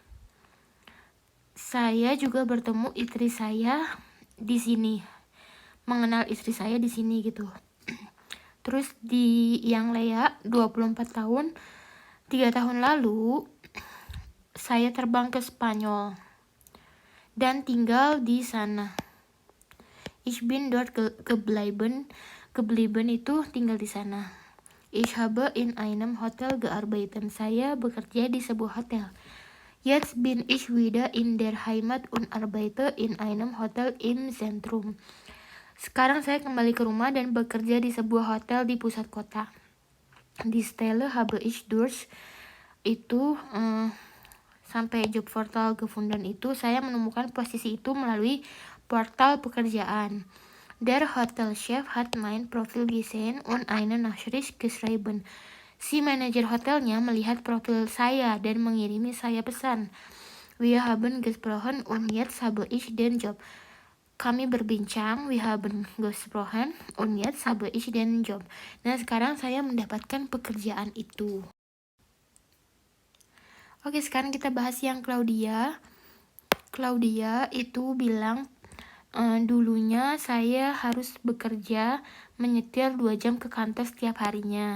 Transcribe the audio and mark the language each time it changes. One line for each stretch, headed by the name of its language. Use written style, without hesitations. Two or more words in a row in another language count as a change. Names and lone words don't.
Indonesian: Saya juga bertemu istri saya di sini, mengenal istri saya di sini gitu. Terus di yang Lea 24 tahun, 3 tahun lalu saya terbang ke Spanyol dan tinggal di sana.
German: Ich bin dort geblieben.
Indonesian: Geblieben itu tinggal di sana.
German: Ich habe in einem Hotel gearbeitet.
Indonesian: Saya bekerja di sebuah hotel.
German: Jetzt bin ich wieder in der Heimat und arbeite in einem Hotel im Zentrum.
Indonesian: Sekarang saya kembali ke rumah dan bekerja di sebuah hotel di pusat kota.
German: Die Stelle habe ich durch
Indonesian: itu sampai
English: job portal
Indonesian: gefunden itu saya menemukan posisi itu melalui portal pekerjaan.
German: Der Hotelchef hat mein Profil gesehen und eine Nachricht geschrieben.
Indonesian: Si manajer hotelnya melihat profil saya dan mengirimi saya pesan.
German: Wir haben gesprochen und jetzt habe ich den Job.
Indonesian: Kami berbincang,
German: wir haben gesprochen und jetzt habe ich den Job.
Indonesian: Nah, sekarang saya mendapatkan pekerjaan itu. Oke, sekarang kita bahas yang Claudia. Claudia itu bilang, dulunya saya harus bekerja menyetir 2 jam ke kantor setiap harinya.